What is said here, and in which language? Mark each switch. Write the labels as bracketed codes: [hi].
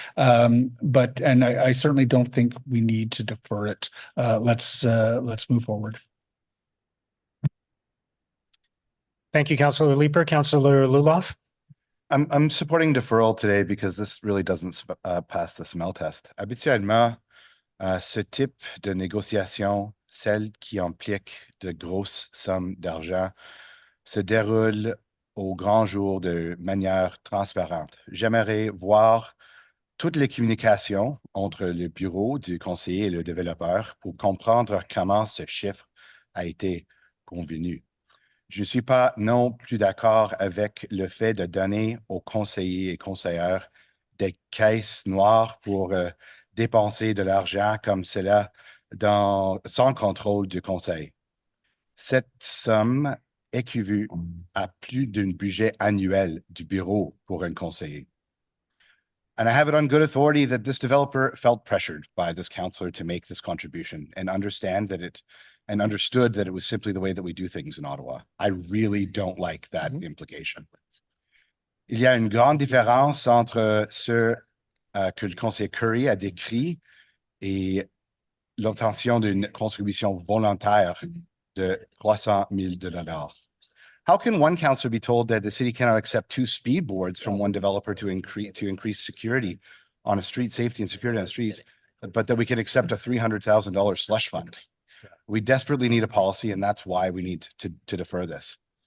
[en] But I certainly don't think we need to defer it. Let's move forward. Thank you, Councillor Leeper. Councillor Luloff. I'm supporting deferral today because this really doesn't pass the smell test. [fr] Habituellement, ce type de négociation, celle qui implique de grosses sommes d'argent, se déroule au grand jour de manière transparente. J'aimerais voir toutes les communications entre le bureau du conseiller et le développeur pour comprendre comment ce chiffre a été convenu. Je ne suis pas non plus d'accord avec le fait de donner aux conseillers et conseillères des caisses noires pour dépenser de l'argent comme cela sans contrôle du conseil. Cette somme équivaut à plus d'un budget annuel du bureau pour un conseiller. [en] And I have it on good authority that this developer felt pressured by this councillor to make this contribution and understood that it was simply the way that we do things in Ottawa. I really don't like that implication. [fr] Il y a une grande différence entre ce que le conseiller Curry a décrit et l'obtention d'une contribution volontaire de $300,000. [en] How can one councillor be told that the city cannot accept 2 speed boards from one developer to increase security on a street, safety and security on the street, but that we can accept a $300,000 slush fund? We desperately need a policy, and that's why we need to defer this.